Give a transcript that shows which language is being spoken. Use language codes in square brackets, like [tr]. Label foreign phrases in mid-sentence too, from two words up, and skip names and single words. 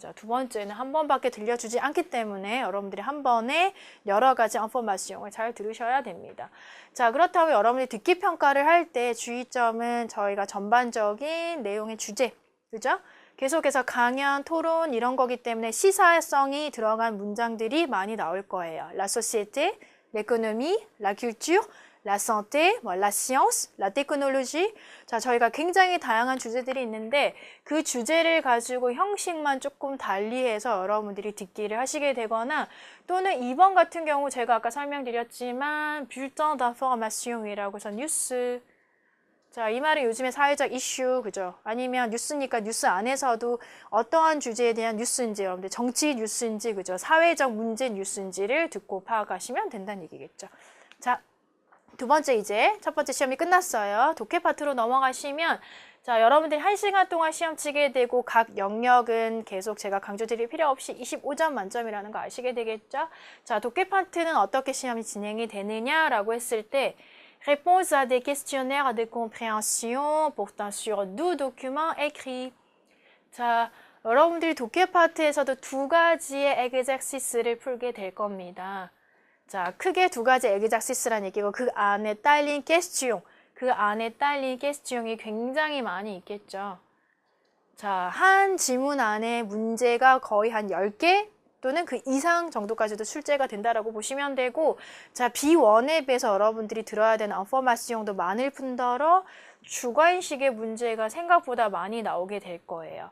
[ko] 자, 두 번째는 한 번밖에 들려주지 않기 때문에 여러분들이 한 번에 여러 가지 인포메이션을 잘 들으셔야 됩니다. 자, 그렇다면 여러분들이 듣기 평가를 할 때 주의점은 저희가 전반적인 내용의 주제, 그죠? 계속해서 강연, 토론 이런 거기 때문에 시사성이 들어간 문장들이 많이 나올 거예요. [fr] La société, l'économie, la culture, la santé, la science, la technologie. [ko] 자, 저희가 굉장히 다양한 주제들이 있는데 그 주제를 가지고 형식만 조금 달리해서 여러분들이 듣기를 하시게 되거나, 또는 2번 같은 경우 제가 아까 설명드렸지만 [fr] bulletin d'information [ko] 이라고 해서 뉴스. 자, 이 말은 요즘에 사회적 이슈, 그죠? 아니면 뉴스니까 뉴스 안에서도 어떠한 주제에 대한 뉴스인지, 여러분들 정치 뉴스인지, 그죠? 사회적 문제 뉴스인지를 듣고 파악하시면 된다는 얘기겠죠. 자, 두 번째 이제 첫 번째 시험이 끝났어요. 독해 파트로 넘어가시면, 자, 여러분들이 1시간 동안 시험 치게 되고 각 영역은 계속 제가 강조드릴 필요 없이 25점 만점이라는 거 아시게 되겠죠? 자, 독해 파트는 어떻게 시험이 진행이 되느냐라고 했을 때, [fr] Réponse à des questionnaires de compréhension portant sur 12 documents écrits. [ko] 자, 여러분들이 독해 파트에서도 두 가지의 엑자시스를 풀게 될 겁니다. 자, 크게 두 가지 엑자시스란 얘기고 그 안에 딸린 퀘스티옹, 그 안에 딸린 퀘스티옹이 굉장히 많이 있겠죠. 자, 한 지문 안에 문제가 거의 한 10개 또는 그 이상 정도까지도 출제가 된다라고 보시면 되고, 자, B1에 비해서 여러분들이 들어야 되는 인포메이션도 많을 뿐더러 주관식의 문제가 생각보다 많이 나오게 될 거예요.